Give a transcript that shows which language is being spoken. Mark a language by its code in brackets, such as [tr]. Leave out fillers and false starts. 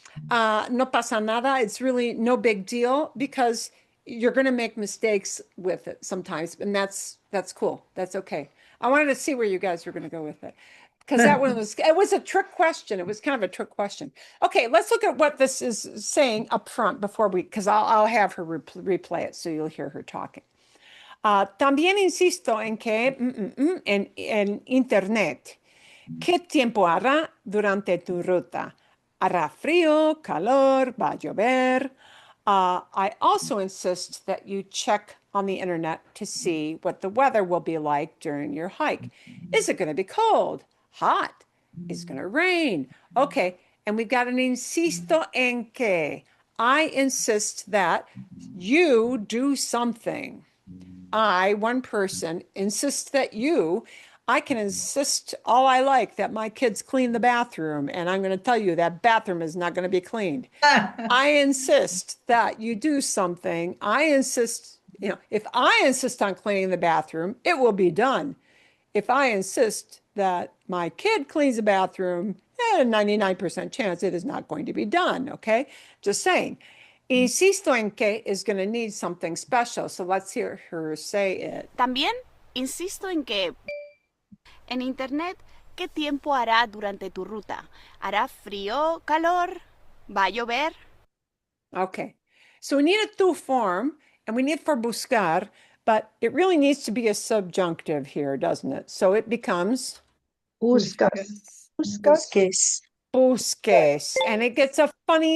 [es] No pasa nada. [en] It's really no big deal because you're going to make mistakes with it sometimes, and that's cool. That's okay. I wanted to see where you guys were going to go with it because that one was it was a trick question. It was kind of a trick question. Okay, let's look at what this is saying up front before we because I'll have her replay it so you'll hear her talking. [es] También insisto en que en internet, ¿qué tiempo hará durante tu ruta? ¿Hará frío, calor, va a llover? [en] I also insist that you check on the internet to see what the weather will be like during your hike. Is it going to be cold, hot? Is it going to rain? Okay, and we've got an insisto en que. I insist that you do something. I, one person, insist that I can insist all I like that my kids clean the bathroom, and I'm going to tell you that bathroom is not going to be cleaned. I insist that you do something. I insist, if I insist on cleaning the bathroom, it will be done. If I insist that my kid cleans the bathroom, 99% chance it is not going to be done, okay? Just saying. Insisto en que is going to need something special. So let's hear her say it. [es] También insisto en que en Internet, ¿qué tiempo hará durante tu ruta? ¿Hará frío, calor? ¿Va a llover? [en] Okay. So we need a tu form and we need for buscar, but it really needs to be a subjunctive here, doesn't it? So it becomes [es] Buscas. Buscas. [en] busques, and it gets a funny